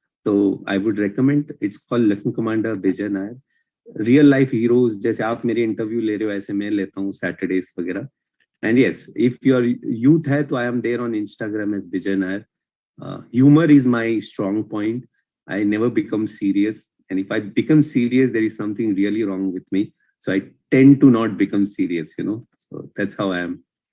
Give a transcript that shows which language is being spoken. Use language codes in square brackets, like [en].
[hi] तो [en] I would recommend. It's called Lieutenant Commander Bijay Nair. Real life heroes, [hi] जैसे आप मेरे इंटरव्यू ले रहे हो ऐसे मैं लेता हूँ Saturdays वगैरह. [en] And yes, if your youth है तो I am there on Instagram as Bijay Nair. Humor is my strong point. I never become serious. And if I become serious, there is something really wrong with me. So I tend to not become serious, So that's how I am.